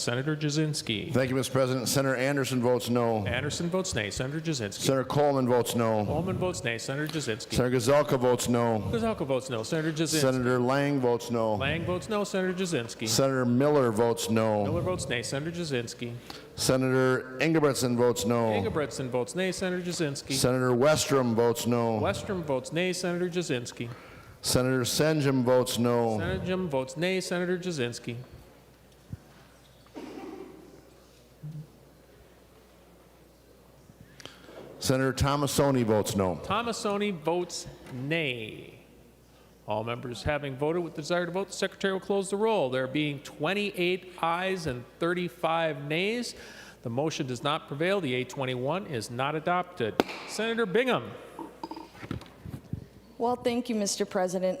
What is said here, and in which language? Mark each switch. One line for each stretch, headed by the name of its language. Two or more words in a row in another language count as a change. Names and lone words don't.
English: Senator Jasinski. Thank you, Mr. President. Senator Anderson votes no. Anderson votes nay. Senator Jasinski. Senator Coleman votes no. Coleman votes nay. Senator Jasinski. Senator Gazelka votes no. Gazelka votes no. Senator Jasinski. Senator Lang votes no. Lang votes no. Senator Jasinski. Senator Miller votes no. Miller votes nay. Senator Jasinski. Senator Ingebrigtsen votes no. Ingebrigtsen votes nay. Senator Jasinski. Senator Westrom votes no. Westrom votes nay. Senator Jasinski. Senator Senjum votes no. Senjum votes nay. Senator Jasinski. Senator Tomasoni votes no. Tomasoni votes nay. All members having voted with the desire to vote, the Secretary will close the roll. There being 28 ayes and 35 nays, the motion does not prevail. The A21 is not adopted. Senator Bingham. Well, thank you, Mr. President.